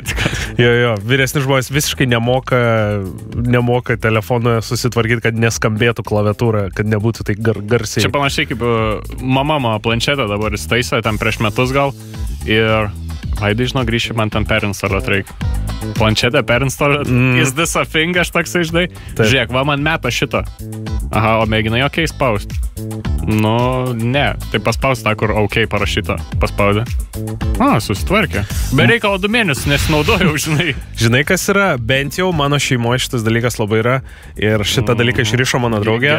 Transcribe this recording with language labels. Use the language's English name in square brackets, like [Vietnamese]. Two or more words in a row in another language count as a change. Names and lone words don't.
[Lithuanian] Jo, vyresni žmonės visiškai nemoka telefonoje susitvarkyti, kad neskambėtų klaviatūra, kad nebūtų tai garsiai. Čia panašiai kaip mama planšetę dabar įstaisė, ten prieš metus gal. Ir... Vaidai, žinau, grįšiu, man ten perinstaluot reikia. Planšetę perinstaluot. [English] Is this a thing, [Lithuanian] aš toksai, žinai? Žiūrėk, va man meta šito. Aha, o mėginai OK spaust. Nu, ne. Tai paspaust tą, kur OK parašyta. Paspaudė. Susitvarkė. Be reikalo 2 mėnesius nesinaudojau, žinai. Žinai, kas yra? Bent jau mano šeimoje šitas dalykas labai yra. Ir šitą dalyką išrišo mano draugė.